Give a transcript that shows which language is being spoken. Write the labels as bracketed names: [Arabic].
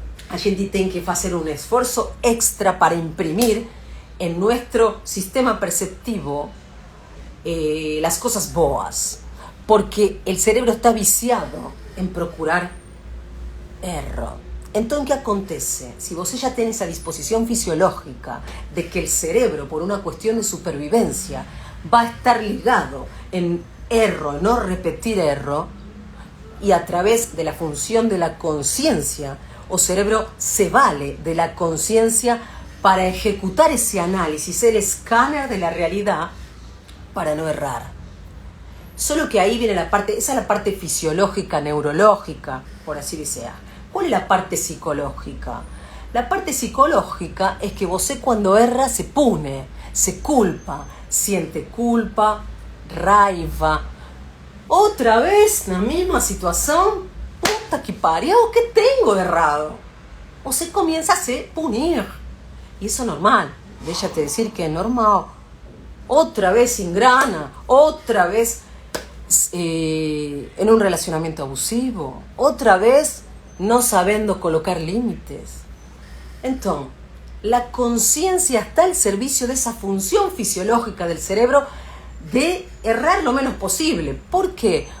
[Portuguese] A gente tem que [Spanish] hacer un esfuerzo extra para imprimir en nuestro sistema perceptivo las cosas boas, porque el cerebro está viciado en [Portuguese] procurar erro. Então, o que acontece? Se você já tem essa disposição fisiológica de que o cerebro, por uma questão de supervivencia, vai estar ligado em erro, não repetir erro, [Spanish] e a través de la función de la conciencia, [Portuguese] o cerebro se vale [Spanish] de la conciencia para ejecutar ese análisis, el escáner de la realidad, para no errar. Solo que ahí viene la parte, esa es la parte fisiológica, neurológica, por así decir. ¿Cuál es la parte psicológica? La parte psicológica es que você cuando erra [Portuguese] se pune, se culpa, [Spanish] siente culpa, raiva. Otra vez na misma situación, [Portuguese] puta que pariu, [Spanish] ¿qué tengo de errado? [Portuguese] Você [Spanish] comienza [Portuguese] a se punir. [Spanish] Y eso es normal, déjate decir que es normal. Otra vez ingrana, otra vez en un relacionamiento abusivo, otra vez no sabiendo colocar límites. Entonces, la conciencia está al servicio de esa función fisiológica del cerebro de errar lo menos posible. ¿Por qué?